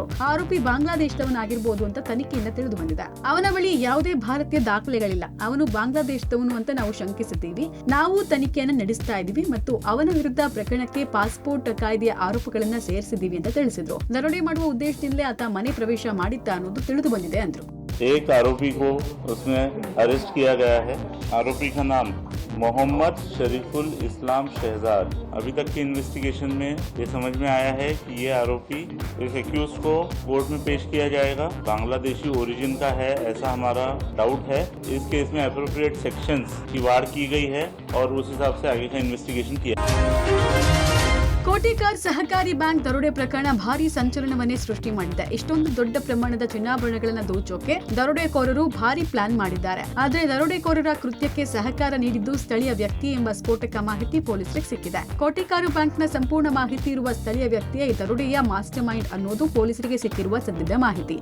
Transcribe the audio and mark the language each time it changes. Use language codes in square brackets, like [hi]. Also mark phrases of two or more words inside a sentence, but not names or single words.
[kn] ಆರೋಪಿ ಬಾಂಗ್ಲಾದೇಶದವನಾಗಿರ್ಬೋದು ಅಂತ ತನಿಖೆಯಿಂದ ತಿಳಿದು ಬಂದಿದೆ. ಅವನ ಬಳಿ ಯಾವುದೇ ಭಾರತೀಯ ದಾಖಲೆಗಳಿಲ್ಲ. ಅವನು ಬಾಂಗ್ಲಾದೇಶದವನು ಅಂತ ನಾವು ಶಂಕಿಸಿದ್ದೀವಿ. ನಾವು ತನಿಖೆಯನ್ನು ನಡೆಸ್ತಾ ಇದ್ದೀವಿ ಮತ್ತು ಅವನ ವಿರುದ್ಧ ಪ್ರಕರಣಕ್ಕೆ ಪಾಸ್ಪೋರ್ಟ್ ಕಾಯ್ದೆಯ ಆರೋಪಗಳನ್ನ ಸೇರಿಸಿದ್ದೀವಿ ಅಂತ ತಿಳಿಸಿದ್ರು. ದರೋಡೆ ಮಾಡುವ ಉದ್ದೇಶದಿಂದಲೇ ಆತ ಮನೆ ಪ್ರವೇಶ ಮಾಡಿದ್ದ ಅನ್ನೋದು ತಿಳಿದು ಬಂದಿದೆ ಅಂದ್ರು. [hi] एक आरोपी को उसमें अरेस्ट किया गया है. आरोपी का नाम मोहम्मद शरीफुल इस्लाम शहजाद. अभी तक की इन्वेस्टिगेशन में ये समझ में आया है कि ये आरोपी इस एक्यूज को कोर्ट में पेश किया जाएगा. बांग्लादेशी ओरिजिन का है ऐसा हमारा डाउट है. इस केस में [en] appropriate sections [hi] की वार की गई है और उस हिसाब से आगे का इन्वेस्टिगेशन किया. [kn] ಕೋಟಿಕಾರ್ ಸಹಕಾರಿ ಬ್ಯಾಂಕ್ ದರೋಡೆ ಪ್ರಕರಣ ಭಾರಿ ಸಂಚಲನವನ್ನೇ ಸೃಷ್ಟಿ ಮಾಡಿದೆ. ಇಷ್ಟೊಂದು ದೊಡ್ಡ ಪ್ರಮಾಣದ ಚಿನ್ನಾಭರಣಗಳನ್ನು ದೋಚೋಕೆ ದರೋಡೆಕೋರರು ಭಾರಿ ಪ್ಲಾನ್ ಮಾಡಿದ್ದಾರೆ. ಆದರೆ ದರೋಡೆಕೋರರ ಕೃತ್ಯಕ್ಕೆ ಸಹಕಾರ ನೀಡಿದ್ದು ಸ್ಥಳೀಯ ವ್ಯಕ್ತಿ ಎಂಬ ಸ್ಫೋಟಕ ಮಾಹಿತಿ ಪೊಲೀಸರಿಗೆ ಸಿಕ್ಕಿದೆ. ಕೋಟಿಕಾರು ಬ್ಯಾಂಕ್ನ ಸಂಪೂರ್ಣ ಮಾಹಿತಿ ಇರುವ ಸ್ಥಳೀಯ ವ್ಯಕ್ತಿಯ ಈ ದರೋಡೆಯ [en] master mind [kn] ಅನ್ನೋದು ಪೊಲೀಸರಿಗೆ ಸಿಕ್ಕಿರುವ ಸದ್ಯದ ಮಾಹಿತಿ.